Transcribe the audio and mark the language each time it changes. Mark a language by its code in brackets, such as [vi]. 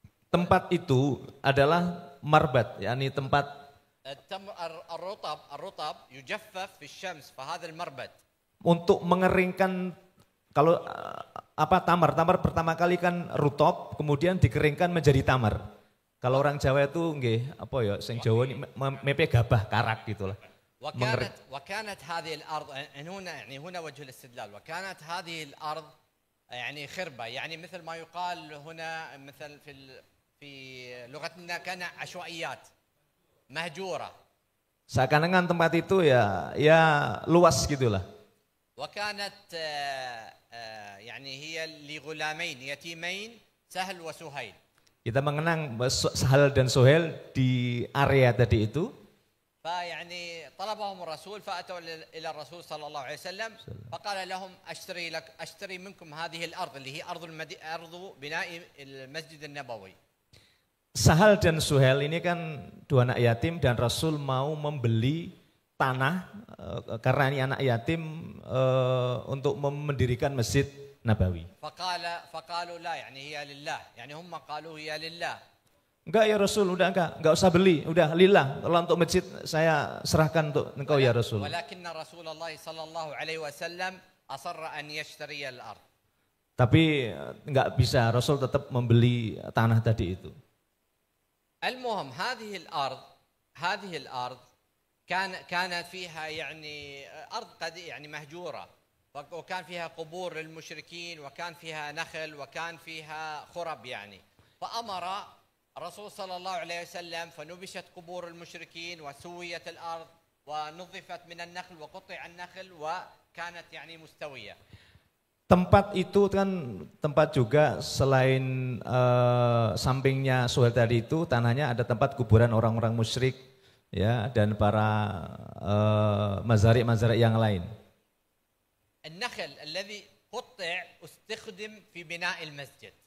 [id] Tempat itu adalah marbat, yakni tempat [ar] التمر الرطب يجفف في الشمس فهذا المربد. [id] untuk mengeringkan. Kalau tamar pertama kali kan rutop, kemudian dikeringkan menjadi tamar. Kalau orang Jawa itu nggih apa ya, sing Jawa ini [jv] mepe gabah karak [id] gitulah. [ar] وكانت هذه الارض هنا وجه الاستدلال. وكانت هذه الارض يعني خربه، يعني مثل ما يقال هنا مثل في لغتنا كان عشوائيات مهجوره. [id] Seakan-akan tempat itu ya luas gitulah. [ar] وكانت يعني هي لغلامين يتيمين سهل وسهيل. [id] Kita mengenang Sahal dan Suhail di area tadi itu. [ar] فيعني طلبهم الرسول فأتوا إلى الرسول صلى الله عليه وسلم فقال لهم أشتري منكم هذه الأرض اللي هي أرض بناء المسجد النبوي. [id] Sahal dan Suhail ini kan dua anak yatim dan Rasul mau membeli tanah karena ini anak yatim untuk mendirikan Masjid Nabawi. [ar] فقالوا لا يعني هي لله، يعني هم قالوا هي لله. [id] Enggak ya Rasul, udah enggak usah beli, udah lillah. Kalau untuk masjid saya serahkan untuk engkau ya Rasul. [ar] ولكن رسول الله صلى الله عليه وسلم أصر أن يشتري الأرض. [id] Tapi enggak bisa, Rasul tetap membeli tanah tadi itu. [ar] المهم هذه الأرض كانت فيها يعني أرض يعني مهجورة، وكان فيها قبور للمشركين وكان فيها نخل وكان فيها خرب يعني. فأمر الرسول صلى الله عليه وسلم فنبشت قبور المشركين وسويت الأرض ونظفت من النخل وقطع النخل وكانت يعني مستوية. [id] Tempat itu kan tempat juga selain sampingnya Suhail tadi itu tanahnya ada tempat kuburan orang-orang musyrik ya dan para mazari-mazari yang lain. [ar] النخل الذي قطع استخدم في بناء المسجد.